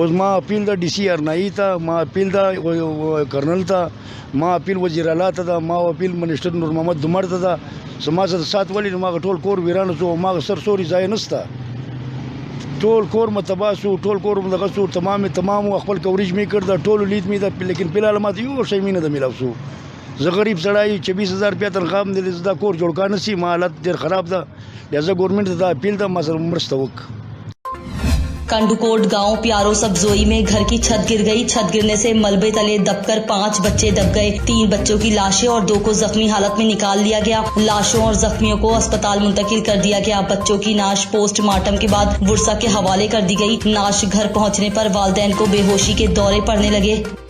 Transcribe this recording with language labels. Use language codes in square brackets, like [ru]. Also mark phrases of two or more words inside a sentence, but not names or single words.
[ps] اوس ما اپیل دا DC هرنائی ته، ما اپیل دا کرنل ته، ما اپیل وزیر اعلیٰ ته ده، ما اپیل منسٹر نور محمد دمړ ته ده زما سره سات ولې نو ما ټول کور ویرانه شو، ما سر سوري ځای نسته، ټول کور متباه شو، ټول کور دغه شو، تمام خپل کوریج مې کړ دا ټولو لید مې ده، لیکن فی الحال ماته یو شی مې نه ده میلاو شو۔ زه غریب سړی 26,000 روپیه تنخواه م دی، زه دا کور جوړ کا نه شي، ما حالت ډېر خراب ده، لہٰذا گورنمنٹ ته دا اپیل ده ما سره مرسته وکړي۔ [ur] کنڈوکوٹ گاؤں پیارو سبزوئی میں گھر کی چھت گر گئی۔ چھت گرنے سے ملبے تلے دب کر 5 بچے دب گئے۔ 3 بچوں کی لاشیں اور 2 کو زخمی حالت میں نکال لیا گیا۔ لاشوں اور زخمیوں کو اسپتال منتقل کر دیا گیا۔ بچوں کی نعش پوسٹ مارٹم کے بعد ورثا کے حوالے کر دی گئی۔ نعش گھر پہنچنے پر والدین کو بے ہوشی کے دورے پڑنے لگے۔